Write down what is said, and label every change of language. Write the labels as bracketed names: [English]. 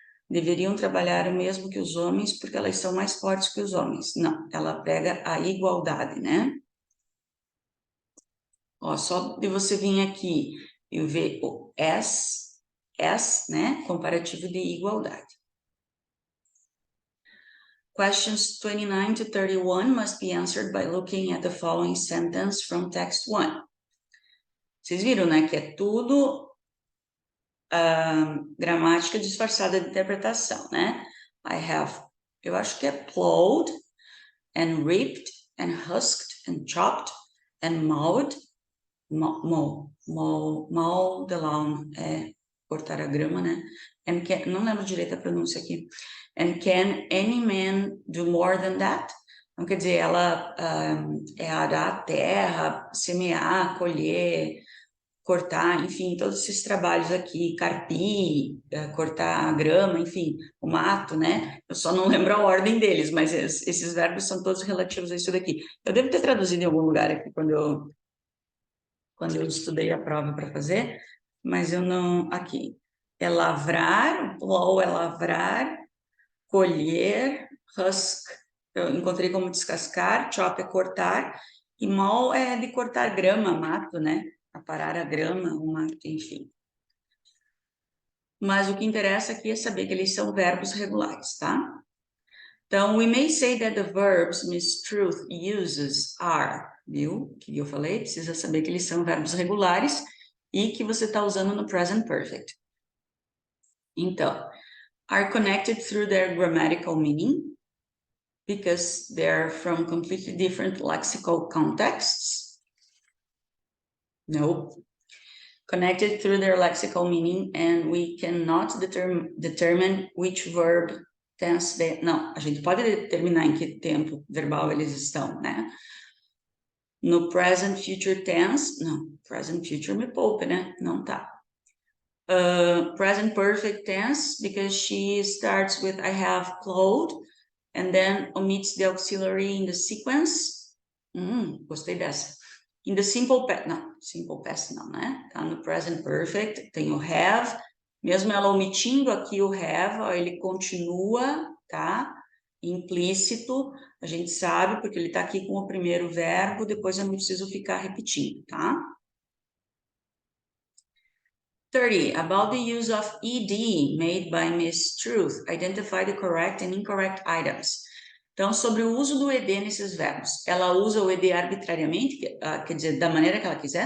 [Portuguese] Deveriam trabalhar o mesmo que os homens, porque elas são mais fortes que os homens. Não, ela prega a igualdade, né? Ó, só de você vir aqui e ver o as, né? Comparativo de igualdade. [English] Questions 29 to 31 must be answered by looking at the following sentence from text 1. [Portuguese] Vocês viram, né? Que é tudo gramática disfarçada de interpretação, né? [English] I have, [Portuguese] eu acho que é [English] plowed, and reaped, and husked, and chopped, and mowed. Mow the lawn, [Portuguese] é cortar a grama, né? [English] And can, [Portuguese] não lembro direito a pronúncia aqui. [English] And can any man do more than that? [Portuguese] Então, quer dizer, ela é arar a terra, semear, colher, cortar, enfim, todos esses trabalhos aqui, carpir, cortar a grama, enfim, o mato, né? Eu só não lembro a ordem deles, mas esses verbos são todos relativos a isso daqui. Eu devo ter traduzido em algum lugar aqui quando eu estudei a prova para fazer, mas eu não, aqui. É lavrar, plow é lavrar, colher, husk, eu encontrei como descascar, chop é cortar, e mow é de cortar grama, mato, né? Aparar a grama, o mato, enfim. Mas o que interessa aqui é saber que eles são verbos regulares, tá? [English] Então, we may say that the verbs Miss Truth uses are, viu? [Portuguese] Que eu falei, precisa saber que eles são verbos regulares e que você está usando no present perfect. [English] Então, are connected through their grammatical meaning, because they're from completely different lexical contexts. No. Connected through their lexical meaning, and we cannot determine which verb tense they... [Portuguese] Não, a gente pode determinar em que tempo verbal eles estão, né? No present future tense, não, present future me poupa, né? Não tá. [English] Present perfect tense, because she starts with I have plowed, and then omits the auxiliary in the sequence. [Portuguese] Gostei dessa. [English] In the simple past, [Portuguese] não, simple past não, né? Tá no present perfect, tem o have, mesmo ela omitindo aqui o have, ó, ele continua, tá? Implícito, a gente sabe, porque ele tá aqui com o primeiro verbo, depois eu não preciso ficar repetindo, tá? 30. [English] About the use of ED made by Miss Truth. Identify the correct and incorrect items. [Portuguese] Então, sobre o uso do ED nesses verbos. Ela usa o ED arbitrariamente, quer dizer, da maneira que ela quiser?